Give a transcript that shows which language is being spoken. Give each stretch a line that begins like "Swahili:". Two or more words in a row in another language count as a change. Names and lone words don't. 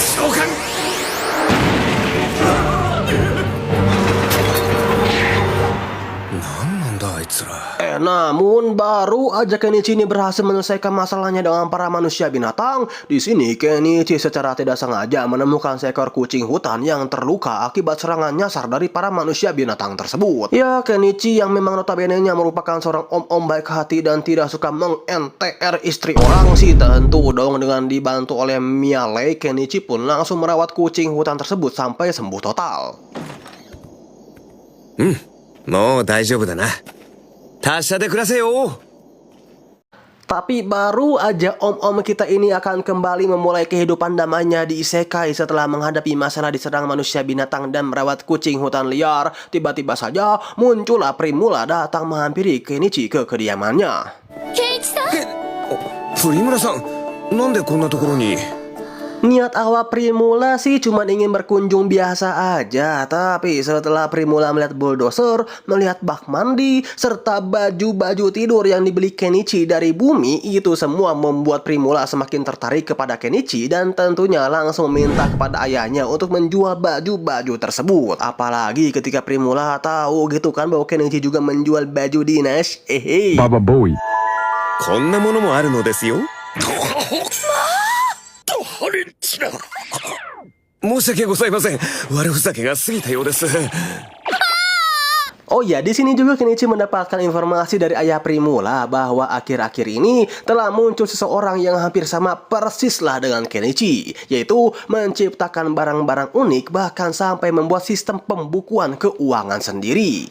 Indonesian: Namun baru aja Kenichi ini berhasil menyelesaikan masalahnya dengan para manusia binatang, di sini Kenichi secara tidak sengaja menemukan seekor kucing hutan yang terluka akibat serangan nyasar dari para manusia binatang tersebut. Ya, Kenichi yang memang notabene-nya merupakan seorang om-om baik hati dan tidak suka meng-NTR istri orang sih, tentu dong dengan dibantu oleh Miale, Kenichi pun langsung merawat kucing hutan tersebut sampai sembuh total.
Japanese: もう大丈夫だな。達者で暮らせよ。
Indonesian: Tapi baru aja om-om kita ini akan kembali memulai kehidupan damainya di isekai setelah menghadapi masalah diserang manusia binatang dan merawat kucing hutan liar. Tiba-tiba saja muncullah Primula datang menghampiri Kenichi ke kediamannya.
Japanese: ケンイチさんプリムラさん、なんでこんなところに。
Indonesian: Niat awal Primula sih cuma ingin berkunjung biasa aja. Tapi setelah Primula melihat bulldozer, melihat bak mandi, serta baju-baju tidur yang dibeli Kenichi dari bumi, itu semua membuat Primula semakin tertarik kepada Kenichi dan tentunya langsung minta kepada ayahnya untuk menjual baju-baju tersebut. Apalagi ketika Primula tahu gitu kan bahwa Kenichi juga menjual baju dinas. Baba Boy.
Japanese: こんなものもあるのですよ。申し訳ございません。悪ふざけが過ぎたようです。
Indonesian: Oh ya, di sini juga Kenichi mendapatkan informasi dari ayah Primula bahwa akhir-akhir ini telah muncul seseorang yang hampir sama persis lah dengan Kenichi, yaitu menciptakan barang-barang unik bahkan sampai membuat sistem pembukuan keuangan sendiri.